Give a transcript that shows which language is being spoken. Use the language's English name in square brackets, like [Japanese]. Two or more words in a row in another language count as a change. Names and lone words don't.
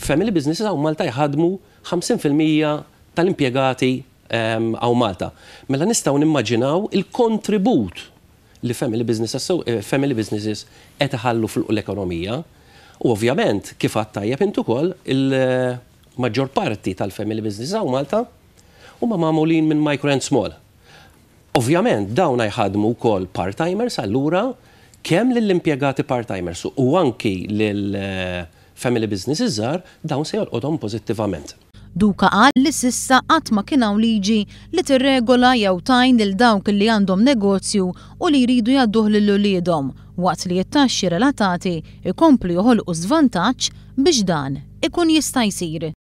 [English] Family businesses [Maltese] hawn Malta jħadmu 50% tal-impjegati hawn Malta. Mela nistgħu nimmaġinaw il-kontribut li [English] family businesses [Maltese] qed iħallu fl-ekonomija. U ovvjament kif għad tajjeb intu ukoll il-maġġor parti tal- [English] family businesses [Maltese] hawn Malta huma magħmulin minn [English] micro and small. [Maltese] Ovvjament, dawn jħadmu wkoll part-timers, allura kemm lill-impjegati part-timers u anki lill- [English] family businesses [Maltese] żgħar dawn se jolqodhom pożittivament. Duca qal li s'issa qatt ma kien hawn liġi li tirregola jew tajn lil dawk li għandhom negozju u li jridu jgħadduh lil uliedhom waqt li t-taxxi relatati ikomplu joħolqu żvantaġġ biex dan ikun jista' jsir.